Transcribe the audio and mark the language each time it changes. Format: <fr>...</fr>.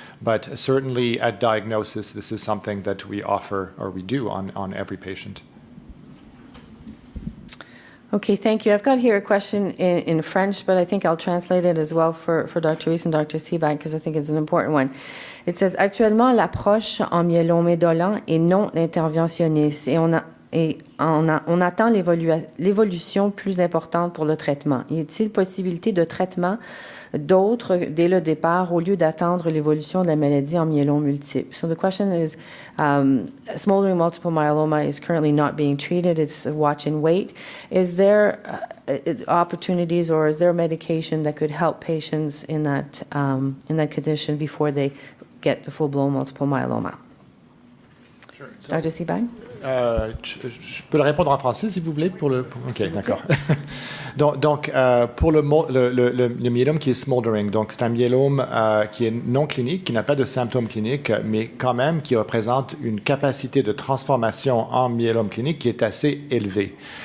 <en>But certainly at diagnosis, this is something that we offer, or we do, on every patient. Okay, thank you. I've got here a question in French, but I think I'll translate it as well for Dr. Reece and Dr. Sebag, because I think it's an important one. It says,</en> <fr>actuellement, l'approche en myélome indolent est non interventionniste, et on attend l'évolution plus importante pour le traitement. Y a-t-il possibilité de traitement d'autres dès le départ au lieu d'attendre l'évolution de la maladie en myélome multiple?</fr> <en>So the question is, smoldering multiple myeloma is currently not being treated. It's watch and wait. Is there opportunities, or is there medication that could help patients in that condition before they get to full-blown multiple myeloma? Sure. Dr. Sebag?</en> <fr>Je peux le répondre en français, si vous voulez. OK, d'accord. donc, pour le myélome qui est smoldering, donc c'est un myélome qui est non clinique, qui n'a pas de symptômes cliniques, mais quand même qui représente une capacité de transformation en myélome clinique qui est assez élevée.</fr>